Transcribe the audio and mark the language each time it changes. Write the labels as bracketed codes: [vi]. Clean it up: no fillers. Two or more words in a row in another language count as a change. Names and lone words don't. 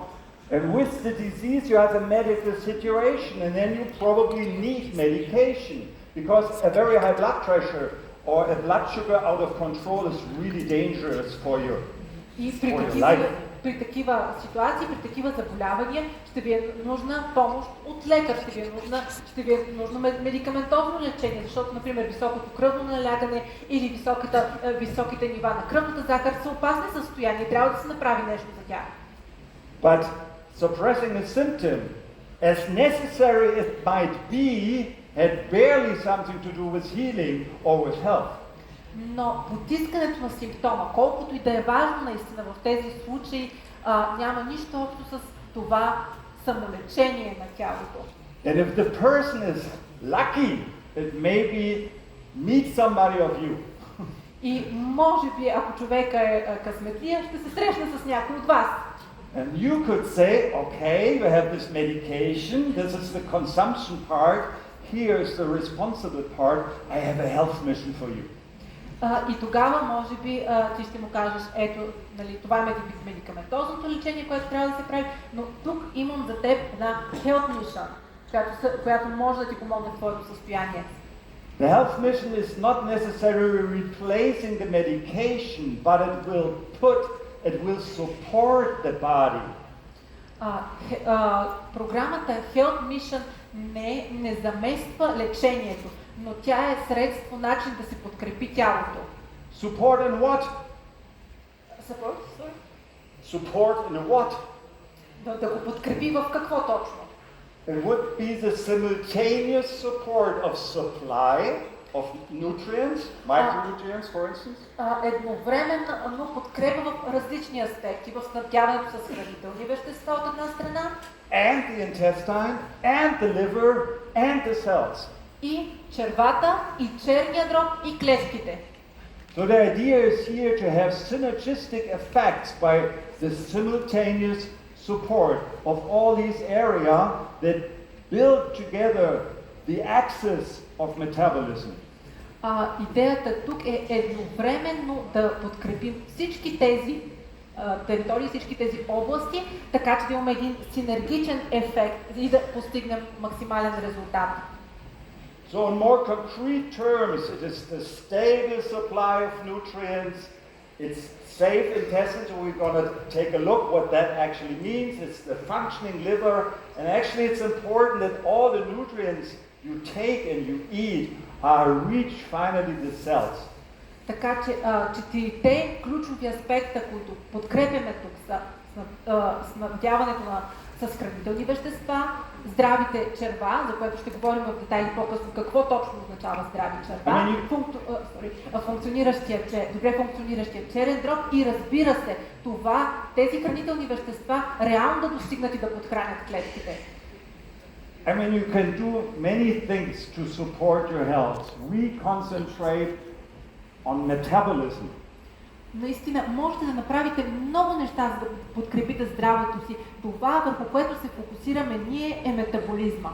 [en] And with the disease you have a medical situation, and then you probably need medication, because a very high blood pressure or a blood sugar out of control is really dangerous for you. [bg] И при такива ситуации, при такива заболявания, ще ви е нужна помощ от лекар, ще ви е нужно медикаментозно лечение, защото, например, високото кръвно налягане или високите нива на кръвната захар са опасни състояния и трябва да се направи нещо за тях. [en] But suppressing a symptom, as necessary as it might be, had barely something to do with healing or with health. [bg] Но потискането на симптома, колкото и да е важно наистина в тези случаи, няма нищо общо с това самолечение на тялото. [en] And if the person is lucky, it maybe meet somebody of you. [bg] И може би, ако човека е късметлия, ще се срещне с някой от вас. [en] And you could say, okay, you have this medication, this is the consumption part, here is the responsible part, I have a health mission for you. [bg] И тогава, може би, ти ще му кажеш, ето, нали, това е медикаментозното лечение, което трябва да се прави, но тук имам за теб една [en] health mission, [bg] която може да ти помогне в твоето състояние. [en] The health mission is not necessarily replacing the medication, but it will support the body. [bg] Програмата Health Mission не замества лечението, но тя е средство, начин да се подкрепи тялото. [en] Support in what? Support? Sorry? Support in what? [bg] Да го подкрепи в какво точно? [en] It would be the simultaneous support of supply of nutrients, micronutrients, for instance. [bg] Едновременно подкрепа в различни аспекти, в снабдяването с хранителни вещества от една страна. [en] And the intestine, and the liver, and the cells. [bg] И червата, и черния дроб, и клетките. [en] So the idea is here to have synergistic effects by the simultaneous support of all these areas that build together the axis of metabolism. [bg] Идеята тук е едновременно да подкрепим всички тези територии, всички тези области, така че да имаме един синергичен ефект и да постигнем максимален резултат. [en] So in more concrete terms, it is the stable supply of nutrients, it's safe intestines, so we're going to take a look what that actually means. It's the functioning liver, and actually it's important that all the nutrients you take and you eat reach finally the cells. [bg] Така че четирите ключови аспекта, които подкрепяме тук, са снабдяването с хранителни вещества, здравите черва, за което ще говорим в детайли по-късно какво точно означава здрави черва, добре функциониращия черен дроб и разбира се, тези хранителни вещества реално да достигнат и да подхранят клетките. [en] I mean, you can do many things to support your health. We concentrate on metabolism. [bg] Наистина, можете да направите много неща, за да подкрепите здравето си. Това, върху което се фокусираме ние, е метаболизма.